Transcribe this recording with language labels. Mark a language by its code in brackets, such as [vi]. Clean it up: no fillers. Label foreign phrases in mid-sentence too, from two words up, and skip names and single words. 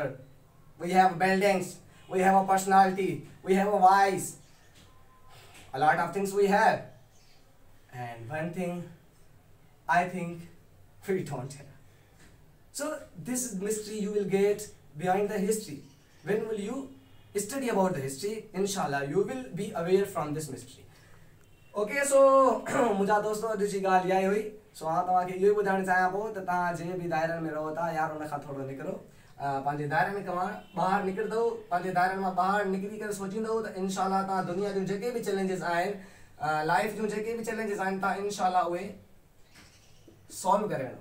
[en] We have buildings, we have a personality, we have a voice, a lot of things we have, and one thing I think we don't have. So this is mystery you will get behind the history. When will you study about the history, inshallah you will be aware from this mystery. Okay, so [sd] मुझा दोस्तों दूसरी ॻाल्हि इहा हुई। सो हाँ तव्हांखे इहो ई ॿुधाइणु चाहियां पियो त तव्हां जंहिं बि दायरनि में रहो था यार, उन खां थोरो निकिरो पंहिंजे दायरे में ॿाहिरि निकिरंदव, पंहिंजे दायरनि मां ॿाहिरि निकिरी करे सोचींदव त इनशाला तव्हां दुनिया जूं जेके बि चैलेंजिस आहिनि, लाइफ जूं जेके बि चैलेंजिस आहिनि, तव्हां इनशाला उहे सॉल्व करे वेंदो।